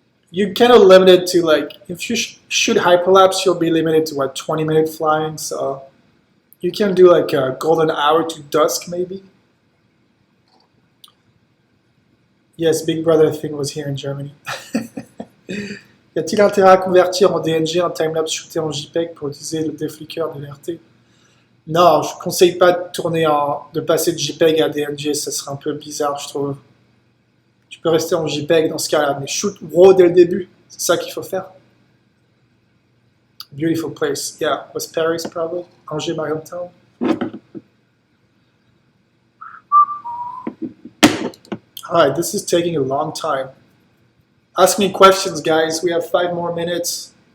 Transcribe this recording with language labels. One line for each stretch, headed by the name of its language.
English: You're kind of limited to like, if you shoot hyperlapse, you'll be limited to what, 20-minute flying, so you can do like a golden hour to dusk maybe. Yes, Big Brother thing was here in Germany.
French: Y a-t-il intérêt à convertir en DNG un timelapse shooté en JPEG pour utiliser le défliqueur de l'RT? Non, je ne conseille pas de passer de JPEG à DNG, ça serait un peu bizarre, je trouve. Tu peux rester en JPEG dans ce cas-là, mais shoot RAW dès le début, c'est ça qu'il faut faire.
English: Beautiful place, yeah, was Paris probably, Angers, my hometown. Alright, this is taking a long time. Ask me questions, guys. We have 5 more minutes.